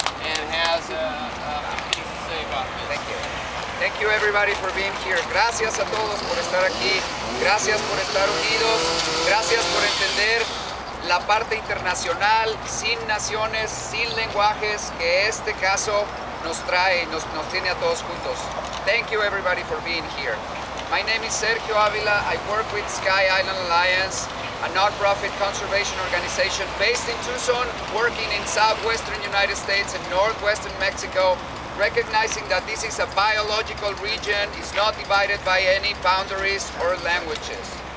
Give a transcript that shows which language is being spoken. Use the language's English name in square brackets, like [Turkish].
[English] and has a few things to say about this. Thank you. Thank you everybody for being here. [Spanish] Gracias a todos por estar aquí. Gracias por estar unidos. Gracias por entender la parte internacional, sin naciones, sin lenguajes, que este caso nos trae, nos tiene a todos juntos. [English] Thank you everybody for being here. My name is Sergio Avila. I work with Sky Island Alliance, a non-profit conservation organization based in Tucson, working in southwestern United States and northwestern Mexico, recognizing that this is a biological region, it's not divided by any boundaries or languages.